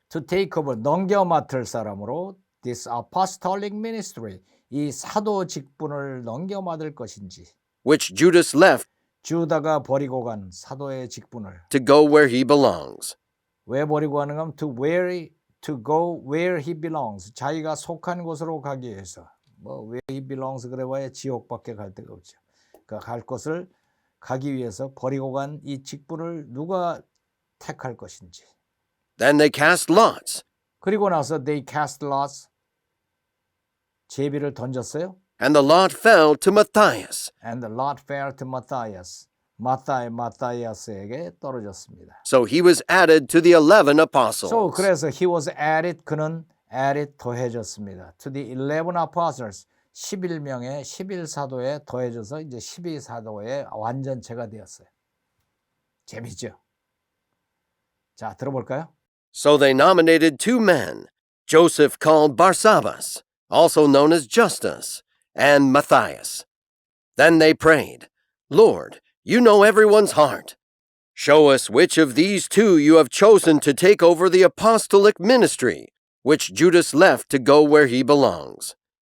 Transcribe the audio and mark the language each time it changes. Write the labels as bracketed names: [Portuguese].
[English] to take over [Korean] 넘겨 맡을 사람으로 [English] this apostolic ministry [Korean] 이 사도 직분을 넘겨 맡을 것인지 [English] Which Judas left [Korean] 주다가 버리고 간 사도의 직분을 [English] to go where he belongs. [Korean] 왜 버리고 가는가 하면 [English] to go where he belongs [Korean] 자기가 속한 곳으로 가기 위해서 뭐 [English] where he belongs [Korean] 그래봐야 지옥밖에 갈 데가 없죠. 그러니까 갈 곳을 가기 위해서 버리고 간 이 직분을 누가 택할 것인지. [English] Then they cast lots, [Korean] 그리고 나서 [English] they cast lots [Korean] 제비를 던졌어요. [English] and the lot fell to Matthias. And the lot fell to Matthias. [Korean] 마타이아스에게 떨어졌습니다. [English] So he was added to the 11 apostles. So 그래서 he was added 그는 added 더해졌습니다. To the 11 apostles [Korean] 11명의 11사도에 더해져서 이제 12사도의 완전체가 되었어요. 재밌죠? 자, 들어볼까요? [English] So they nominated two men, Joseph called Barsabbas, also known as Justus, and Matthias. Then they prayed, Lord, you know everyone's heart. Show us which of these two you have chosen to take over the apostolic ministry, which Judas left to go where he belongs.